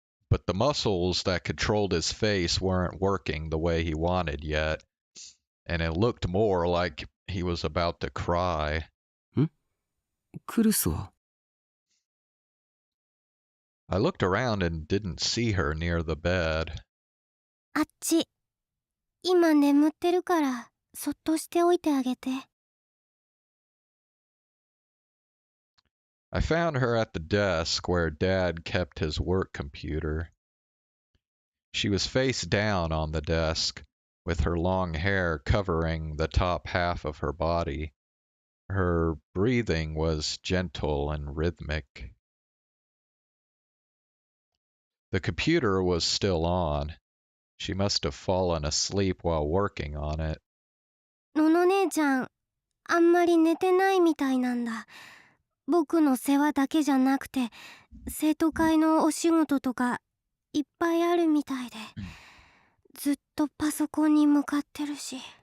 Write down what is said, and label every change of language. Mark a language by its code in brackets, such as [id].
[en] But the muscles that controlled his face weren't working the way he wanted yet, and it looked more like he was about to cry. [ja] クルスは？ [en] I looked around and didn't see her near the bed. [ja] あっち。今眠ってるから、そっとしておいてあげて。 [en] I found her at the desk where Dad kept his work computer. She was face down on the desk, with her long hair covering the top half of her body. Her breathing was gentle and rhythmic. The computer was still on. She must have fallen asleep while working on it. [ja] のの姉ちゃん、あんまり寝てないみたいなんだ。僕の世話だけじゃなくて、生徒会のお仕事とかいっぱいあるみたいで、ずっとパソコンに向かってるし。